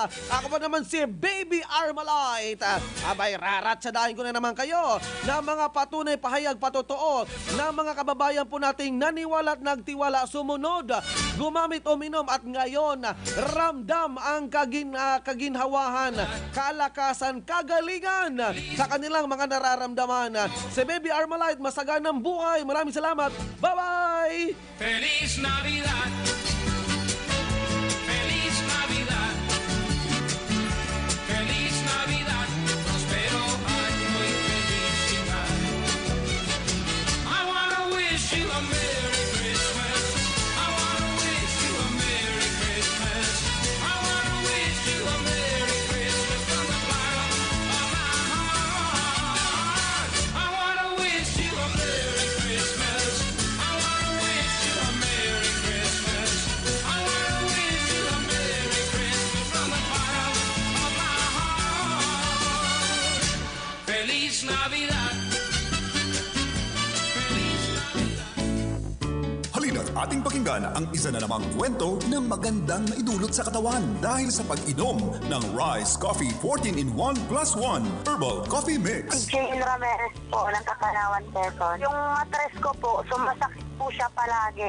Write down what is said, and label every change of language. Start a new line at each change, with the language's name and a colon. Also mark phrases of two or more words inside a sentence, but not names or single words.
Filipino: Ako pa naman si Baby Armalite. Abay, raratsadahin ko na naman kayo na mga patunay, pahayag, patotoo na mga kababayan po nating naniwala at nagtiwala, sumunod, gumamit, uminom at ngayon ramdam ang kaginhawahan, kalakasan, kagalingan sa kanilang mga nararamdaman. Si Baby Armalite, masaganang buhay. Maraming salamat. Bye-bye!
Spanish: Feliz Navidad. Feliz Navidad. Feliz Navidad. Prospero año y felicidad.
English: I wanna wish you a Merry Christmas. I wanna wish you a Merry Christmas. I wanna wish you a Merry Christmas from the bottom of my heart. I wanna wish you a Merry Christmas. I wanna wish you a Merry Christmas. I wanna wish you a Merry Christmas from the bottom of my heart.
Spanish: Feliz Navidad. Feliz Navidad.
Filipino: Halina't ating pakinggan ang isa na namang kwento ng magandang naidulot sa katawan dahil sa pag-inom ng Rise Coffee 14-in-1 plus 1 Herbal Coffee Mix. Jane Ramirez po ng Kakalawan, Quezon. Yung matres ko po, sumasakit po siya palagi.